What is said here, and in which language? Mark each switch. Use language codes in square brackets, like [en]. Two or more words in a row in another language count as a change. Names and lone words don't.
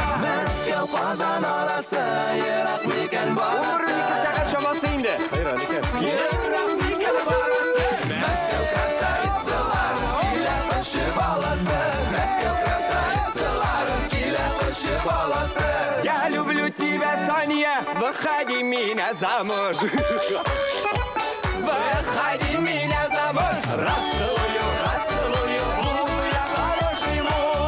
[tt] Мәскәү Казан арасы, ерак микән барасы. Умыр 2 сәгать чамасы инде. Хайран икән. Ерак микән барасы. Мәскәү красавицалар, килә кеше баласы. Мәскәү красавицалар, килә кеше баласы. [ru] Я люблю тебя, Соня, выходи меня замуж. Выходи меня замуж. Расцелую, расцелую, буду я хороший муж.